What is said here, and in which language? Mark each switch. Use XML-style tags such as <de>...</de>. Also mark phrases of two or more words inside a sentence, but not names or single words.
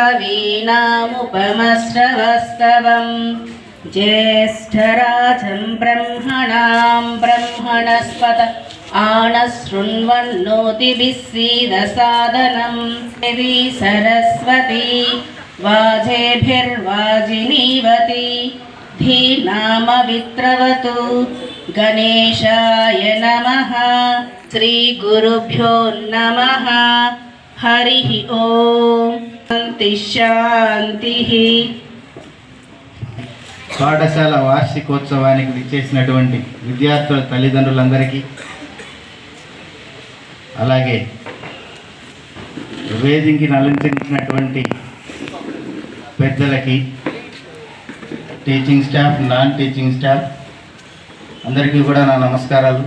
<sa>कवीनामुपमश्रवस्तवं ज्येष्ठराजं ब्रह्मणां ब्रह्मणस्पत आनशृण्वन्नोतिभिः सीदसादनं देवी सरस्वती वाजेभिर्वाजिनीवती धीनामवित्रवतु गणेशाय नमः. श्रीगुरुभ्यो नमः. हरिः ओम्. शान्तिः.</sa> <te>పాఠశాల వార్షికోత్సవానికి విచ్చేసినటువంటి విద్యార్థుల తల్లిదండ్రులందరికీ, అలాగే వేదికకి అలంకరించినటువంటి పెద్దలకి,</te> <en>teaching staff, non teaching staff</en> <te>అందరికీ కూడా నా నమస్కారాలు.</te>